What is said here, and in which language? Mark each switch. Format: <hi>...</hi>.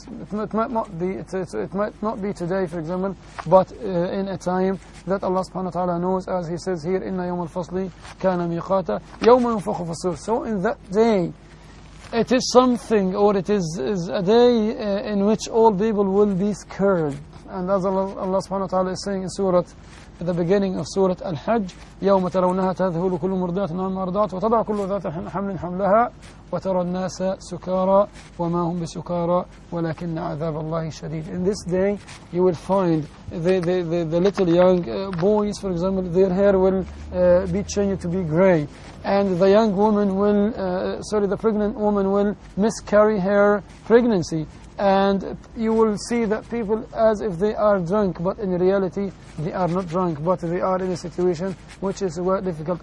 <en>It might not be today, for example, but in a time that Allah subhanahu wa ta'ala knows, as He says here,</en> <ar>إِنَّ يَوْمَ الْفَصْلِ كَانَ مِيقَاتًا يَوْمَ يُنفَخُ فِي الصُّورِ.</ar> <en>So in that day, it is something, or it is a day in which all people will be scared. And as Allah subhanahu wa ta'ala is saying in Surah, at the beginning of Surah Al-Hajj,</en> <ar>يوم ترونها تذهل كل مرضعة عما أرضعت وتضع كل ذات حمل حملها وترى الناس سكارى وما هم بسكارى ولكن عذاب الله شديد.</ar> <en>In this day you will find the little young boys, for example, their hair will be changed to be grey, and the young woman will, the pregnant woman will miscarry her pregnancy, And you will see that people as if they are drunk, but in reality they are not drunk, but they are in a situation which is quite difficult.</en>